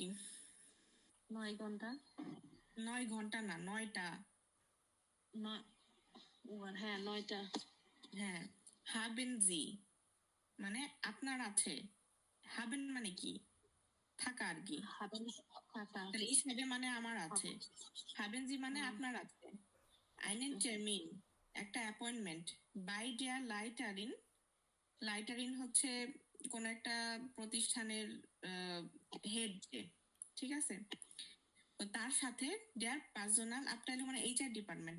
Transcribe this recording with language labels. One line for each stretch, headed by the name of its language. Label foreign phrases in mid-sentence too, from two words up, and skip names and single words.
Bangla: 9 ঘন্টা। 9 ঘন্টা না, 9টা। হ্যাঁ 9টা। হ্যাঁ,
German: haben Sie
Bangla: মানে আপনার আছে। haben মানে কি? থাকা আর কি। তাহলে
German: ich habe
Bangla: মানে আমার আছে।
German: haben Sie
Bangla: মানে আপনার আছে।
German: einen Termin
Bangla: একটা অ্যাপয়েন্টমেন্ট।
German: by der Leiterin,
Bangla: লাইটারিন হচ্ছে কোন একটা প্রতিষ্ঠানের হেড, ঠিক আছে? তো তার সাথে
German: der Personal Abteilung
Bangla: মানে
English: HR department.